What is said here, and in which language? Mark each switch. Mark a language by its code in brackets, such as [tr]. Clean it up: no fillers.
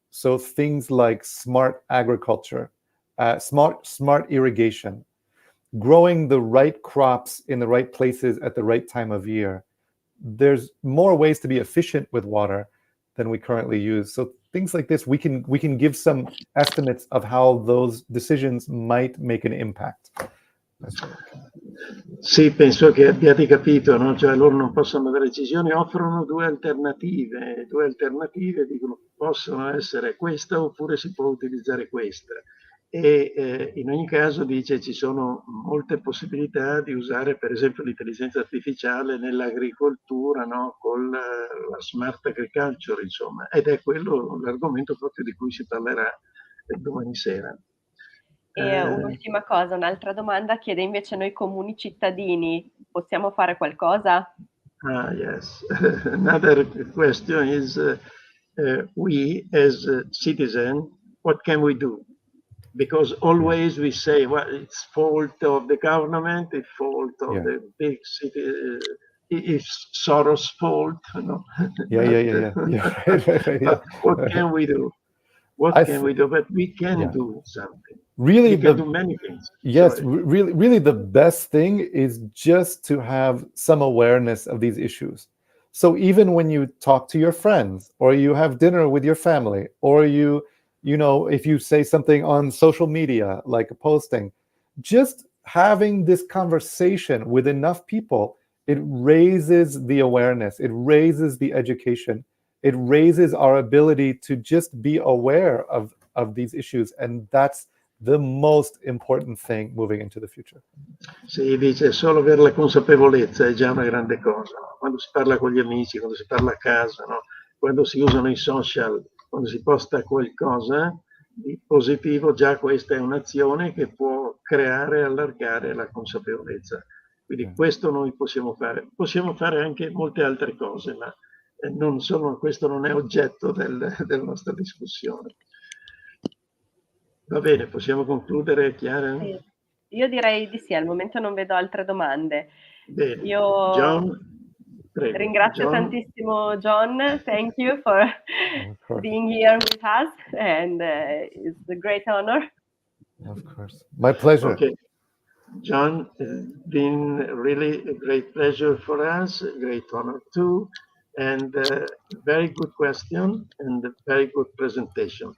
[en] So things like smart agriculture, smart irrigation, growing the right crops in the right places at the right time of year. There's more ways to be efficient with water than we currently use. So things like this, we can give some estimates of how those decisions might make an impact. [it] Sì, penso che abbiate capito, no? Cioè loro non possono avere decisioni, offrono due alternative, dicono possono essere questa oppure si può utilizzare questa, e in ogni caso dice ci sono molte possibilità di usare per esempio l'intelligenza artificiale nell'agricoltura, no? Con la smart agriculture, insomma, ed è quello l'argomento proprio di cui si parlerà domani sera. E un'ultima cosa, un'altra domanda chiede invece: noi comuni cittadini possiamo fare qualcosa? [en] Yes. Another question is we as citizens, what can we do? Because always we say, well, it's fault of the government, it's fault of the big city, it's Soros' fault, no? But what can we do? What can we do? But we can do something. Really, we can do many things. Yes, really the best thing is just to have some awareness of these issues. So even when you talk to your friends, or you have dinner with your family, or you know, if you say something on social media, like a posting, just having this conversation with enough people, it raises the awareness, it raises the education, it raises our ability to just be aware of these issues, and that's the most important thing moving into the future. [it] Sì, dice solo avere la consapevolezza è già una grande cosa, no? Quando si parla con gli amici, quando si parla a casa, no? Quando si usano i social, quando si posta qualcosa, di positivo, già questa è un'azione che può creare e allargare la consapevolezza. Quindi questo noi possiamo fare anche molte altre cose, ma questo non è oggetto della nostra discussione. Va bene, possiamo concludere, Chiara? Sì. Io direi di sì, al momento non vedo altre domande. Bene. Io John, prego. ringrazio John. [en] tantissimo John, thank you for being here with us, and it's a great honor. Of course. My pleasure. Okay. John, it's been really a great pleasure for us, a great honor too, and very good question and a very good presentation.